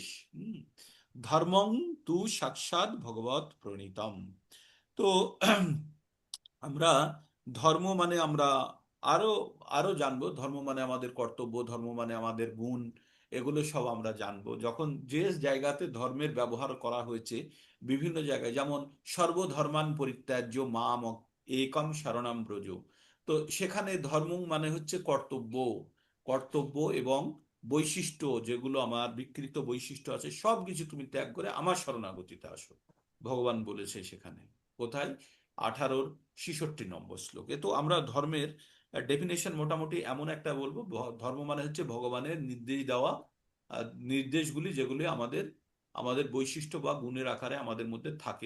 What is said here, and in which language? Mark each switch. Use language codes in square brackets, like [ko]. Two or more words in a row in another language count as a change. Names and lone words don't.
[sa] হুম, ধর্মং তু সাক্ষাৎ ভগবৎ প্রণীতম। [bn] তো আমরা ধর্ম মানে আমরা আরো আরো জানবো, ধর্ম মানে আমাদের কর্তব্য, ধর্ম মানে আমাদের গুণ, এগুলো সব আমরা জানবো যখন যে জায়গাতে ধর্মের ব্যবহার করা হয়েছে বিভিন্ন জায়গায়, যেমন [sa] সর্বধর্মান পরিত্যাজ্য মাম একম শরণম ব্রজ। [bn] তো সেখানে ধর্ম মানে হচ্ছে কর্তব্য, কর্তব্য এবং বৈশিষ্ট্য, যেগুলো আমার বিকৃত বৈশিষ্ট্য আছে সব কিছু তুমি ত্যাগ করে আমার শরণাগতিতে আসো, ভগবান বলেছে সেখানে। কোথায়? 18-66 শ্লোকে। তো আমরা ধর্মের ডেফিনেশন মোটামুটি এমন একটা বলবো, ধর্ম মানে হচ্ছে ভগবানের নির্দেশ দেওয়া নির্দেশগুলি, যেগুলি আমাদের আমাদের বৈশিষ্ট্য বা গুণের আকারে আমাদের মধ্যে থাকে।